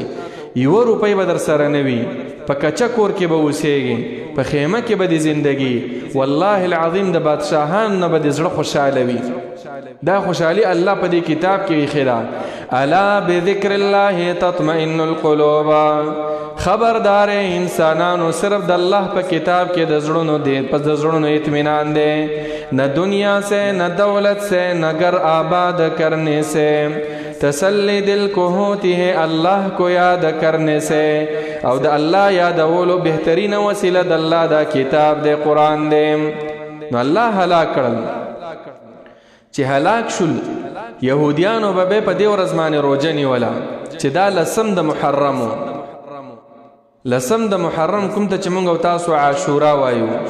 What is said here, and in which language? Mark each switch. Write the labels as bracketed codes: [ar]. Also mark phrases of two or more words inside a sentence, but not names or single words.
[ps] 1 روپۍ به در سره نه وي، په کچه کور کې به اوسېږي، په خیمه کې به د زندگی [ar] والله العظیم [ps] د بادشاهان نه به د زړه خوشحاله وي. دا خوشحالي الله په دې کتاب کې ایښې ده. [ar] الا بذکر الله تطمئن القلوب، [ps] خبردار انسانانو صرف د الله په کتاب کې د زړونو دی پس د زړونو اطمینان دی، [ur] نہ دنیا سے نہ دولت سے نہ گھر آباد کرنے سے، تسلی دل کو ہوتی ہے اللہ کو یاد کرنے سے. [ps] او د الله یادولو بهترین وسیله د الله دا کتاب دی قرآن دی. نو الله هلاک کړل چې هلاک شول یهودیانو به په دې ورځ باندې روژه نیوله چې دا لسم د محرمو، لسم د محرم کوم ته چې موږ او تاسو عاشورا وایو.